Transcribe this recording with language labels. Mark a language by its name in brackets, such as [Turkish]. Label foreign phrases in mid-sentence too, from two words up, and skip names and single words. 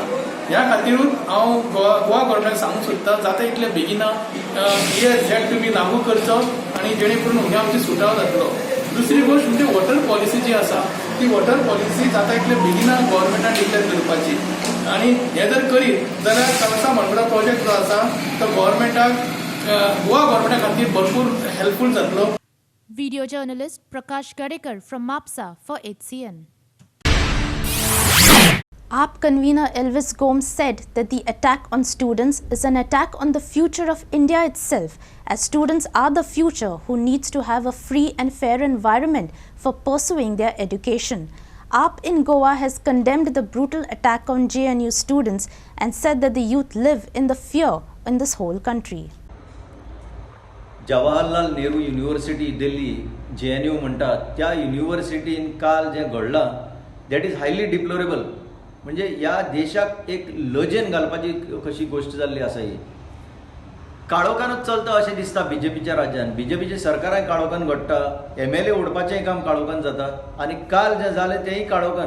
[Konkani] ह्या खातीरूच हांव गोवा गव्हर्मेंटाक सांगूंक सोदता जाता इतले बेगीना ESZ तुमी लागू करचो आनी जेणे करून हे आमची सुटाव जातलो. दुसरी गोष्ट म्हणजे [English] water policy [Konkani] जी आसा ती [English] water policy [Konkani] जाता इतले बेगीना गव्हर्मेंटान डिक्लेअर करपाची आनी हे जर करीत जाल्यार कळसा मनगडा प्रोजेक्ट जो आसा तो गव्हर्मेंटाक गोवा गव्हर्मेंटा खातीर भरपूर हेल्पफूल जातलो. [English] Video journalist Prakash Gadekar from MAPSA for HCN. AAP convener Elvis Gomes said that the attack on students is an attack on the future of India itself, as students are the future who needs to have a free and fair environment for pursuing their education. AAP in Goa has condemned the brutal attack on JNU students and said that the youth live in the fear in this whole country. [Konkani] जवाहरलाल नेहरू युनिव्हर्सिटी दिल्ली JNU म्हणटात त्या युनिव्हर्सिटीन काल जें घडलां [English] that is highly deplorable. [Konkani] म्हणजे ह्या देशाक एक लजेन घालपाची कशी गोष्ट जाल्ली आसा ही. काळोखानूच चलता अशें दिसता BJPच्या राज्यान. BJPचे सरकाराय काळोखान घडटा, MLA ओडपाचेंय काम काळोखान जाता आनी काल जें जालें तेंय काळोखान.